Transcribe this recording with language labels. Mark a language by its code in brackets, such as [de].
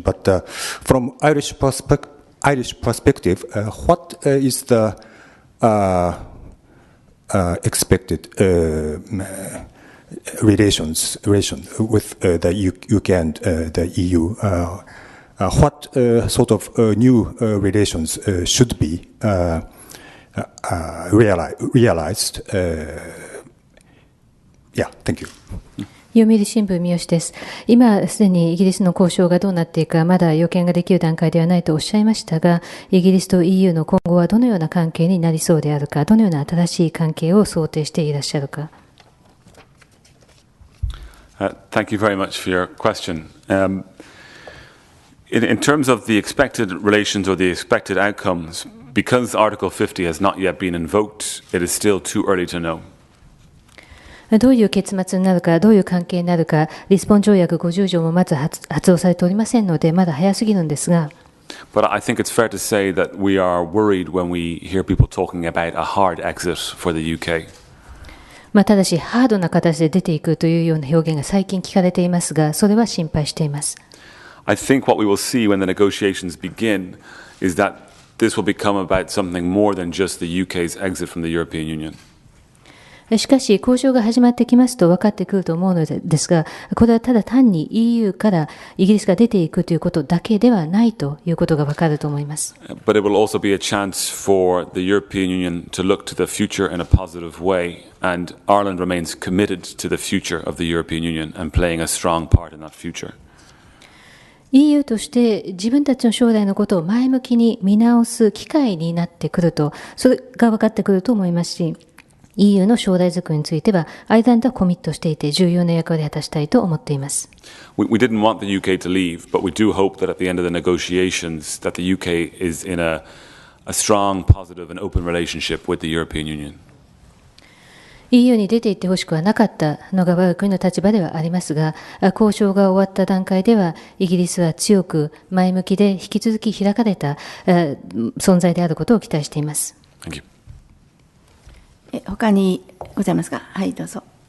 [en] But from Irish perspective, what is the expected relation with the UK and the EU? What sort of new relations should be realized? Yeah, thank you. [ja] 読売新聞三好です。今すでにイギリスの交渉がどうなっていくかまだ予見ができる段階ではないとおっしゃいましたが、イギリスと EU の今後はどのような関係になりそうであるか、どのような新しい関係を想定していらっしゃるか。 [en] Thank you very much for your question. In terms of the expected relations or the expected outcomes, because Article 50 has not yet been invoked, it is still too early to know. [ja] どういう結末になるか、どういう関係になるか、リスボン条約50条もまず発動されておりませんので、まだ早すぎるんですが。 [en] But I think it's fair to say that we are worried when we hear people talking about a hard exit for the UK. [ja] ただし、ハードな形で出ていくというような表現が最近聞かれていますが、それは心配しています。 [en] I think what we will see when the negotiations begin is that this will become about something more than just the UK's exit from the European Union. [ja] しかし、交渉が始まってきますと分かってくると思うのですが、これはただ単に EU からイギリスが出ていくということだけではないということが分かると思います。 [en] But it will also be a chance for the European Union to look to the future in a positive way, and Ireland remains committed to the future of the European Union and playing a strong part in that future. [ja] EU として自分たちの将来のことを前向きに見直す機会になってくると、それが分かってくると思いますし、EU の将来づくりについてはアイルランドはコミットしていて重要な役割を果たしたいと思っています。 [en] We didn't want the UK to leave, but we do hope that at the end of the negotiations that the UK is in a strong, positive and open relationship with the European Union. [ja] EU に出て行ってほしくはなかったのが我が国の立場ではありますが、交渉が終わった段階ではイギリスは強く前向きで引き続き開かれた存在であることを期待しています。 [en] Thank you. [ja] 他にございますか。はい、どうぞ。